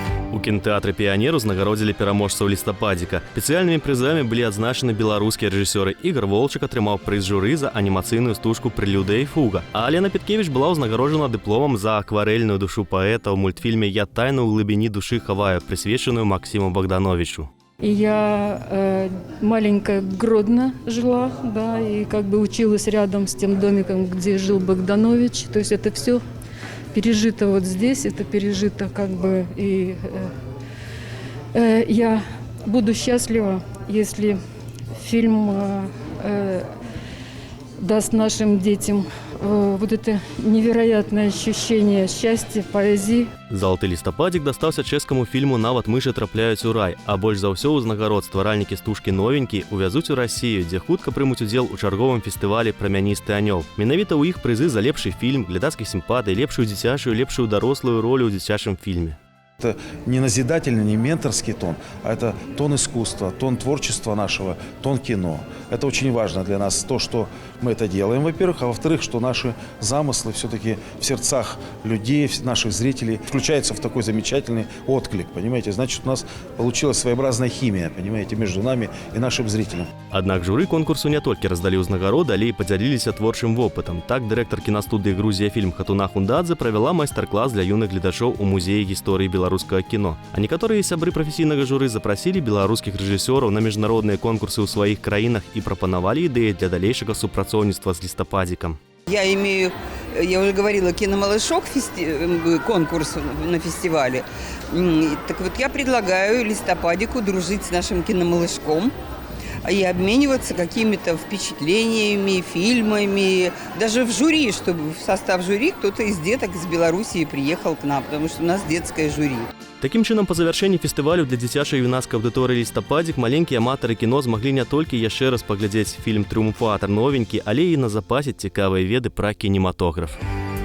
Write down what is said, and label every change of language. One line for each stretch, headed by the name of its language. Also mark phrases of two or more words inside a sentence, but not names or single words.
Belarusian: У кінотэатры «Піянер» узнагародзілі пераможцаў лістападзіка. Спецыяльнымі прызамі былі адзначаны беларускія рэжысёры. Ігор Волчак атрымаў прыз журы за анімацыйную стужку «Прэлюдыя і фуга». А Алена Петкевіч была ўзнагароджана дыпломам за акварэльную душу паэта ў мультфільме «Я тайну ў глыбіні душы хаваю», прысвечаную Максиму Богдановичу.
Russian: Я маленькая Гродно жила, да, и как бы училась рядом с тем домиком, где жил Богданович. То есть это все пережито вот здесь, это пережито как бы и я буду счастлива, если фильм даст нашим детям вот это невероятное ощущение счастья, поэзии.
Belarusian: Залаты лістападзік дастаўся чэшскаму фільму «Нават мышы трапляюць у рай», а больш за ўсё ўзнагарод стваральнікі стужкі «Новенькі» увязуць у Расію, дзе хутка прымуць удзел у чарговым фестывалі «Прамяністы анёл». Менавіта ў іх прызы за лепшы фільм, глядацкіх сімпатый, лепшую дзіцячую, лепшую дарослую ролю ў дзіцячым фільме.
Russian: Это не назидательный, не менторский тон, а это тон искусства, тон творчества нашего, тон кино. Это очень важно для нас, то, что мы это делаем, во-первых, а во-вторых, что наши замыслы все-таки в сердцах людей, наших зрителей включаются в такой замечательный отклик, понимаете? Значит, у нас получилась своеобразная химия, понимаете, между нами и нашим зрителям.
Belarusian: Аднак журы конкурсу не толькі раздалі ўзнагароды, але і падзяліліся творчым вопытам. Так, дырэктар кінастудыі «Грузія фільм» Хатуна Хундадзе правяла майстар-клас для юных гледачоў у музеі гісторыі беларускага кіно. А некаторыя сябры прафесійнага журы запрасілі беларускіх рэжысёраў на міжнародныя конкурсы ў сваіх краінах і прапанавалі ідэі для далейшага супрацоўніцтва з лістападзікам.
Russian: Я уже говорила, «Киномалышок» конкурс на фестивале. Так вот, я предлагаю листопадику дружить с нашим киномалышком и обмениваться какими-то впечатлениями, фильмами, даже в жюри, чтобы в состав жюри кто-то из деток из Белоруссии приехал к нам, потому что у нас детское жюри.
Belarusian: Такім чынам, па завяршэнні фестывалю для дзіцячай і юнацкай аўдыторыі «Лістападзік» маленькія аматары кіно змаглі не толькі яшчэ раз паглядзець фільм «Трыумфатар» новенькі, але і назапасіць цікавыя веды пра кінематограф.